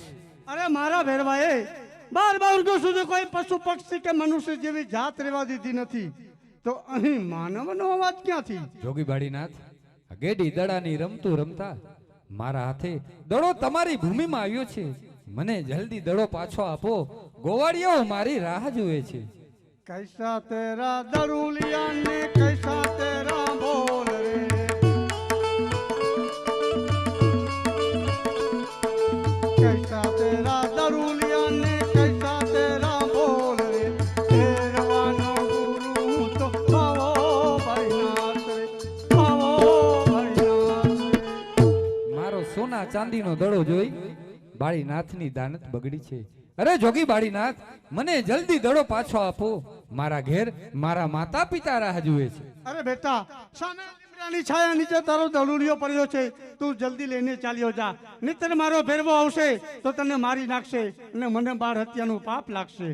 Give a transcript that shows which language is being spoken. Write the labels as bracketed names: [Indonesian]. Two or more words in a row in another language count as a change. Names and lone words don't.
[Gujarati] અરે મારા ભેરવાએ 12 વર્ષો સુધી કોઈ પશુ પક્ષી કે મનુષ્ય જેવી જાત રહેવા દીધી નથી, તો અહીં માનવનો અવાજ ક્યાંથી? જોગી બાળીનાથ, આ ગેડી દડાની રમતું રમતા મારા હાથે દડો તમારી ભૂમિમાં આવ્યો છે. મને જલ્દી દડો પાછો આપો, ગોવાળિયાઓ મારી રાહ જુએ છે. [Hindi] कैसा तेरा दरुलिया ने कैसा तेरा बोल रे कैसा तेरा दरुलिया ने कैसा तेरा बोल रे तेरवानो गुरु तो पावो भरीनाथ रे पावो भरीनाथ रे. [Gujarati] મારો સોના ચાંદીનો દડો જોઈ બાળીનાથની દાનત બગડી છે. અરે જોગી બાળીનાથ, મને જલ્દી દડો પાછો આપો, મારા ઘેર મારા માતા પિતા રાહ જુએ છે. અરે બેટા, સામે લીમડાની છાયા નીચે તારો દડુલિયો પડ્યો છે, તું જલ્દી લઈને ચાલ્યો જા, નહીંતર મારો ભેરવો આવશે તો તને મારી નાખશે અને મને બાળ હત્યાનું પાપ લાગશે.